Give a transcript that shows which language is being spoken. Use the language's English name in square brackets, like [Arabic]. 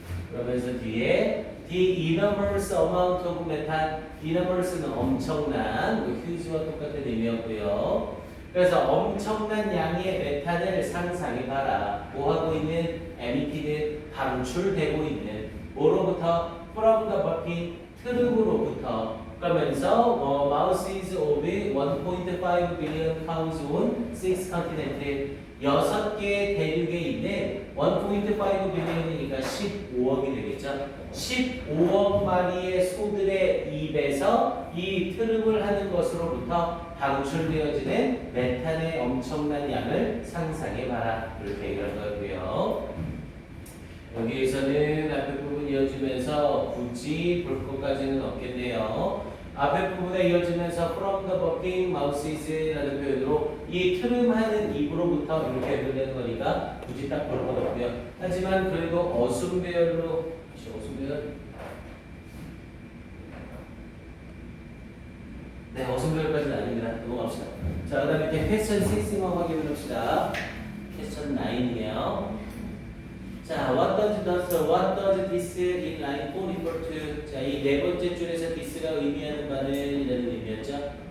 [Korean] 그러면서 뒤에 [English] the enormous amount of methane, [Korean] enormous는 엄청난, huge와 똑같은 의미였고요. 그래서 엄청난 양의 메탄을 상상해봐라. 뭐 하고 있는? emitted, 방출되고 있는 뭐로부터? [English] from the bumping, [Korean] 트름으로부터. [English] 그러면서 mouths of 1.5 billion cows on 6 continents [Korean] 6개의 대륙에 있는 1.5 billion이니까 15억이 되겠죠. 15억 마리의 소들의 입에서 이 트름을 하는 것으로부터 방출되어지는 메탄의 엄청난 양을 상상해봐라. 이렇게 얘기할 거고요. 여기에서는 앞에 부분 이어지면서 굳이 볼 것까지는 없겠네요. 앞에 부분에 이어지면서 [English] from the bumping mouths [Korean] 라는 표현으로 이 트름하는 입으로부터 이렇게 연결되는 거니까 굳이 딱 볼 건 없고요. 하지만 그래도 어순배열로 어순배열? 네, 어순배열까지는 아닙니다. 넘어갑시다. 자, 그 다음에 이렇게 퀘스천 6만 확인을 합시다. 퀘스천 9이네요. [English] 자, what does this in line 4 refer to? [Korean] 자, 이 네 번째 줄에서 this가 의미하는 바는 이라는 의미였죠.